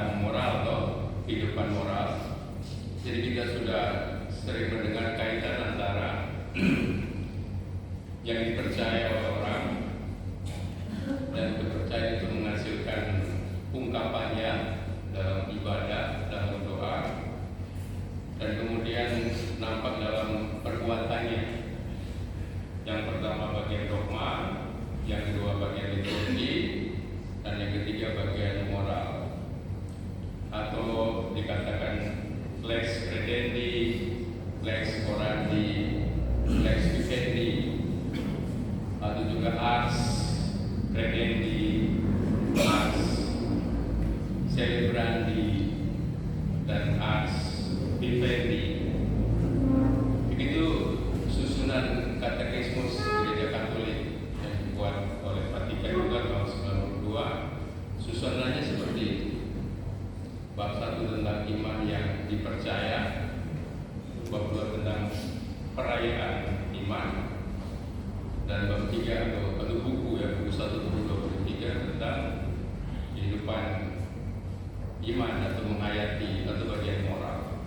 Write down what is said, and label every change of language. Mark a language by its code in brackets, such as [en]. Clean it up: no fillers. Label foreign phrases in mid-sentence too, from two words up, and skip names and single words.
[id] moral atau kehidupan moral. Jadi kita sudah sering mendengar kaitan antara yang dipercaya oleh orang dan kepercayaan itu menghasilkan ungkapannya dalam ibadah, dalam doa, dan kemudian nampak dalam perbuatannya. Yang pertama bagian dogma, yang kedua bagian liturgi, dan yang ketiga bagian moral, atau dikatakan [la] lex credendi, lex orandi, lex vivendi, [id] atau juga [la] ars credendi, ars celebrandi, dan ars vivendi. [id] Begitu susunan katekismus Gereja Katolik yang dibuat oleh Vatikan juga tahun 92. Susunannya seperti itu. Bab 1 tentang iman yang dipercaya, bab 2 tentang perayaan iman, dan bab 3 atau buku 1 buku 23 tentang kehidupan iman atau menghayati atau bagian moral.